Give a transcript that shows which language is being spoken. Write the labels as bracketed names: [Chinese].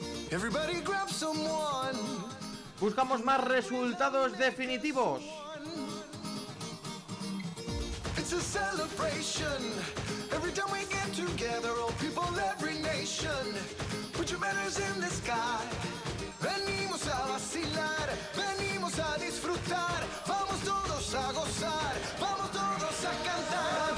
[English] Everybody grab someone. [Spanish] Buscamos más resultados definitivos. [English] It's a celebration. Every time we get together, all people, every nation. Put your banners in the sky. [Spanish] Venimos a vacilar. Venimos a disfrutar. Vamos todos a gozar. Vamos todos a cantar.